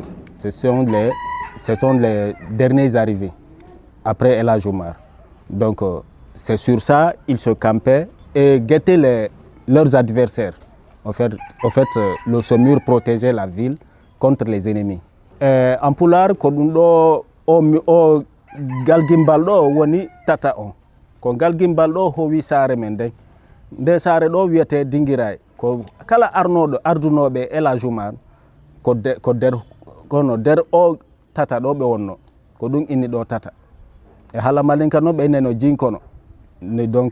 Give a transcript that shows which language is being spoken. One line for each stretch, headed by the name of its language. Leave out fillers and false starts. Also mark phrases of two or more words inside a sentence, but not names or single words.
French: Ce sont les derniers arrivés après El Hadj Oumar. Donc c'est sur ça qu'ils se campaient et guettaient leurs adversaires. En fait, ce mur protégeait la ville contre les ennemis.
Fula: En Pulaar, o galgimbal ɗo woni tata on. Ko galgimbal ɗo howi saare men nde saare ɗo wiyete Dinguiraye. Ko kala ardunoɓe El Hadj Oumar ko nder o tata ɗo ɓe wonno ko ɗum inni ɗo tata e haala malinka noon ɓe neno jinkono donc